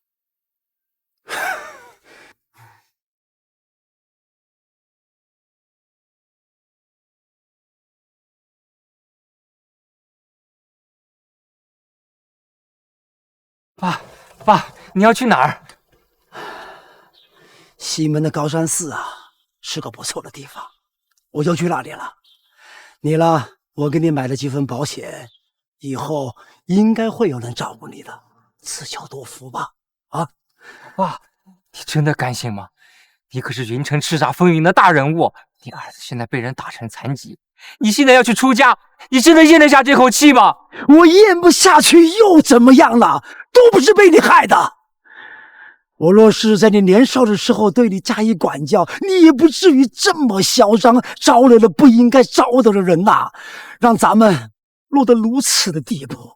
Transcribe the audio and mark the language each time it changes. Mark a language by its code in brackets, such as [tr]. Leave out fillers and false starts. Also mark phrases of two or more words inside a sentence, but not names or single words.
[zh] 爸，你要去哪兒？西門的高山寺啊，是個不錯的地方，我就去那裡了。你呢？我給你買了幾份保險，以後應該會有人照顧你的，自求多福吧。啊，爸，你真的甘心嗎？你可是雲城叱咤風雲的大人物，你兒子現在被人打成殘疾，你現在要去出家，你真的嚥得下這口氣嗎？我嚥不下去又怎麼樣了？都不是被你害的。我若是在你年少的時候對你加以管教，你也不至於這麼囂張，招惹了不應該招惹的人吶，讓咱們落得如此的地步。